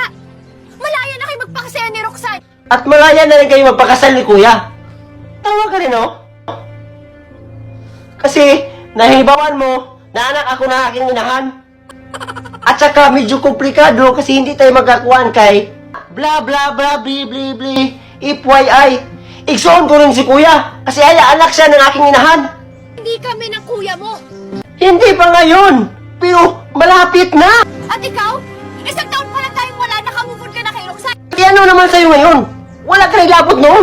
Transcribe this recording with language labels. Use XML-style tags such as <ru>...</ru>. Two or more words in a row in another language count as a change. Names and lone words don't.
<tl>Malaya na kayo magpakasaya ni Roxanne. At malaya na rin kayo magpakasal ni Kuya. Tawa ka rin, oh. Kasi, nahibawan mo na anak ako na aking inahan. At saka, medyo komplikado kasi hindi tayo magkakuan kay bla bla bla bli bli bli FYI. Igsoon ko rin si Kuya kasi anak siya ng aking inahan. Hindi kami ng kuya mo. Hindi pa ngayon, pero malapit na. At ikaw, isang taon pa lang tayong wala, nakamove on ka na kay Roxanne. Kaya ano naman sa'yo ngayon? Wala ka naglabot noon.</tl>